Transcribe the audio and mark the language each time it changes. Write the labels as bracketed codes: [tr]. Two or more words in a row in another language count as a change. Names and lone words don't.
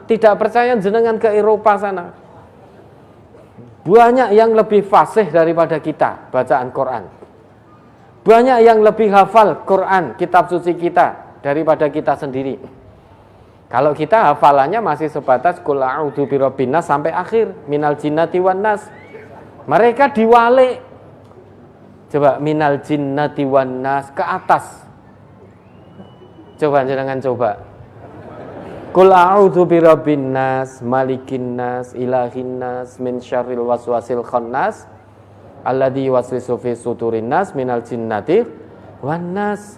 [id] Tidak percaya jenengan ke Eropa sana. Banyak yang lebih fasih daripada kita bacaan Quran. Banyak yang lebih hafal Quran, kitab suci kita, daripada kita sendiri. Kalau kita hafalannya masih sebatas [ar] قل أعوذ برب الناس [id] sampai akhir, [ar] من الجنة والناس. [id] Mereka diwalik. Coba [ar] من الجنة والناس [id] ke atas. Coba jangan coba. [ar] قل أعوذ برب الناس ملك الناس إله الناس من شر الوسواس الخناس الذي يوسوس في صدور الناس من الجنة والناس.